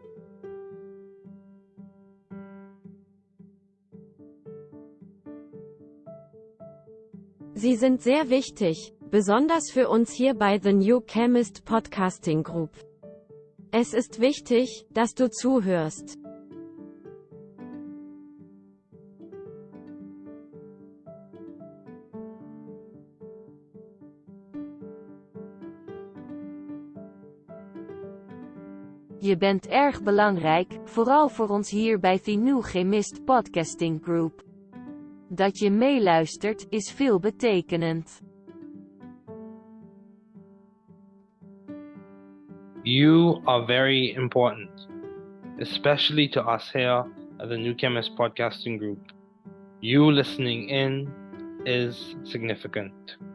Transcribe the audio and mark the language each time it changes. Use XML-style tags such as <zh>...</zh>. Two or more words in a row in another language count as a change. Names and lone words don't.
<de>Sie sind sehr wichtig, besonders für uns hier bei The New Chemist Podcasting Group. Es ist wichtig, dass du zuhörst.</de> <nl>Je bent erg belangrijk, vooral voor ons hier bij The New Chemist Podcasting Group. Dat je meeluistert, is veelbetekenend.</nl> <en>You are very important, especially to us here at the New Chemist Podcasting Group. You listening in is significant.</en>